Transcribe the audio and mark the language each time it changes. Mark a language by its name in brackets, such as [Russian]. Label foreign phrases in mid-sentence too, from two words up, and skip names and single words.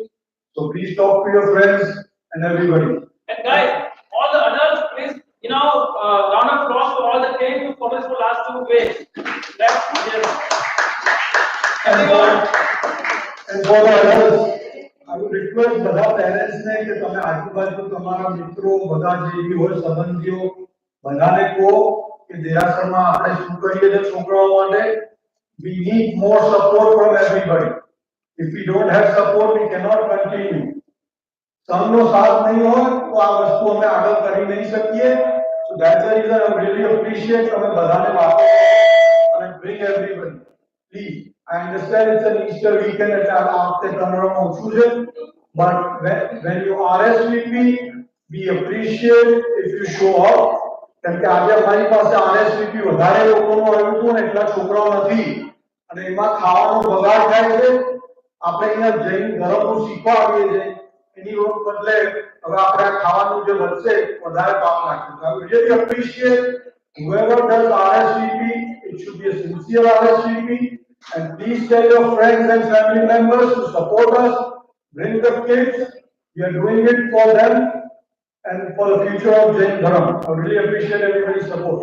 [English] So please talk to your friends and everybody. and guys all the adults please round of applause for all the kids who followed for last 2 weeks let's everyone And for the adults, I would request [Gujarati] બધા parents ને કે તમે આજુબાજુ તમારા મિત્રો બધા જે બી હોય સંબંધીઓ બધાને કહો કે દેરાસરમાં આપણે શું કરીએ છીએ છોકરાઓ માટે, [English] we need more support from everybody. If we don't have support, we cannot continue. [Gujarati] સૌનો સાથ નહીં હોય તો આ વસ્તુ અમે આગળ કરી નહીં શકીએ. [English] So that's the reason I really appreciate [Gujarati] તમે બધાને વાતો અને [English] bring everybody. Please, I understand it's an Easter weekend [Gujarati] એટલે આ વખતે તમારામાં ઓછું છે, [English] but when you RSVP, we appreciate if you show up. [Gujarati] કેમ કે આજે અમારી પાસે RSVP વધારે લોકોનું આવ્યું હતું ને એટલા છોકરાઓ નથી અને એમાં ખાવાનો બગાડ થાય છે. આપણે અહીંયા જૈન ધર્મનું શીખવા આવીએ છીએ એની બદલે હવે આપણે આ ખાવાનું જે વધશે વધારે પાપ નાખ્યું. [English] I would really appreciate whoever does RSVP, it should be a sincere RSVP, and please tell your friends and family members to support us, bring the kids. We are doing it for them and for the future of Jain Dharam. I really appreciate everybody's support.